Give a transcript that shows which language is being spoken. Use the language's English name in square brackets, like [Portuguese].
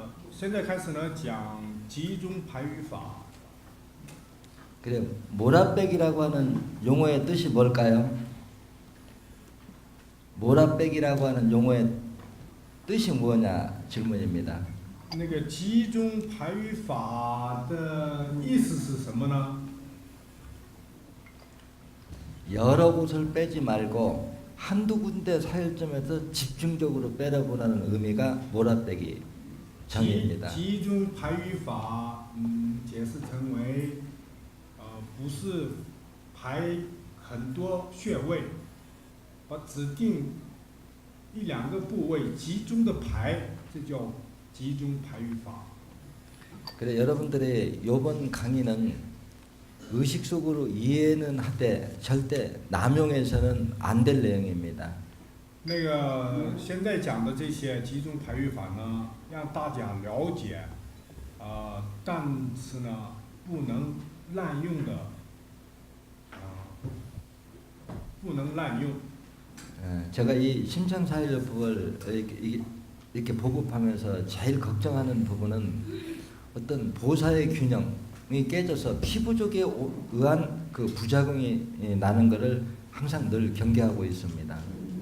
[Chinese] 现在开始呢讲集中排语法。 [Korean] 그래, 몰아빼기라고 하는 용어의 뜻이 뭘까요? 몰아빼기라고 하는 용어의 뜻이 뭐냐 질문입니다. [Chinese] 那个集中排语法的意思是什么呢？ [Korean] 여러 곳을 빼지 말고 한두 군데 사열점에서 집중적으로 빼려보라는 의미가 몰아빼기 정의입니다. [Chinese] 集中排语法，解释成为，不是排很多穴位，把指定一两个部位集中的排，这叫集中排语法。 [Korean] 그래 여러분들의 이번 강의는 의식 속으로 이해는 하되 절대 남용해서는 안 될 내용입니다. [Chinese] 那个现在讲的这些集中排语法呢，让大家了解，但是呢，不能滥用的，不能滥用。 [Korean] 제가 이 심장사회요법을 이렇게 보급하면서 제일 걱정하는 부분은 어떤 보사의 균형이 깨져서 피부족에 의한 그 부작용이 나는 것을 항상 늘 경계하고 있습니다.